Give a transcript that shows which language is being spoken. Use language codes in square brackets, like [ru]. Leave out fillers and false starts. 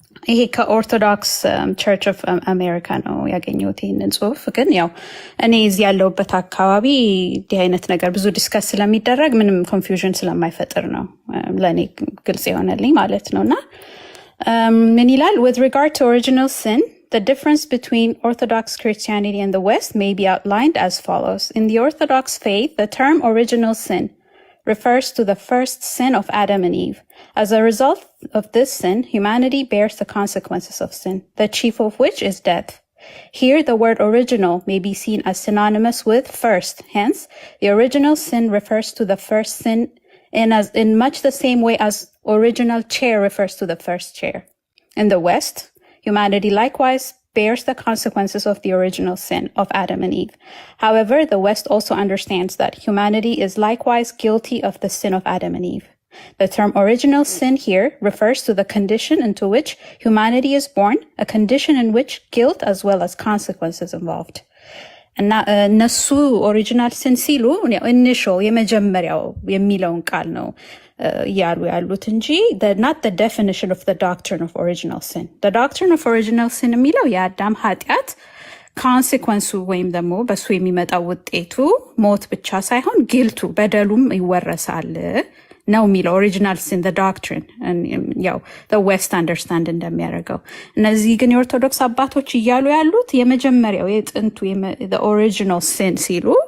[am] ይሄ ከኦርቶዶክስ ቸርች ኦፍ አሜሪካ ነው ያገኘሁት ይህንን ጽሁፍ። ግን ያው እኔ እዚህ ያለሁበት አካባቢ እንዲህ አይነት ነገር ብዙ ዲስከስ ስለሚደረግ ምንም ኮንፊውዥን ስለማይፈጥር ነው ለእኔ ግልጽ የሆነልኝ ማለት ነው። እና ምን ይላል? [en] with regard to original sin, the difference between Orthodox Christianity and the West may be outlined as follows. In the Orthodox faith, the term original sin refers to the first sin of Adam and Eve. As a result of this sin, humanity bears the consequences of sin, the chief of which is death. Here, the word original may be seen as synonymous with first. Hence, the original sin refers to the first sin in much the same way as original chair refers to the first chair. In the West, humanity likewise bears the consequences of the original sin of Adam and Eve. However, the West also understands that humanity is likewise guilty of the sin of Adam and Eve. The term original sin here refers to the condition into which humanity is born, a condition in which guilt as well as consequences involved. [am] እና እነሱ ኦሪጂናል ሲን ሲሉ ኢኒሺያል የመጀመሪያው የሚለውን ቃል ነው እያሉ ያሉት እንጂ [en] not the definition of the doctrine of original sin. The doctrine of original sin [am] የሚለው የአዳም ኃጢአት ኮንሲኩዌንሱ ወይም ደግሞ በሱ የሚመጣው ውጤቱ ሞት ብቻ ሳይሆን ጊልቱ በደሉም ይወረሳል ነው የሚለው ኦሪጂናል ሲን the doctrine ያው [en] the West understand [am] እንደሚያደርገው። እነዚህ ግን የኦርቶዶክስ አባቶች እያሉ ያሉት የመጀመሪያው የጥንቱ [en] the original sin [am] ሲሉ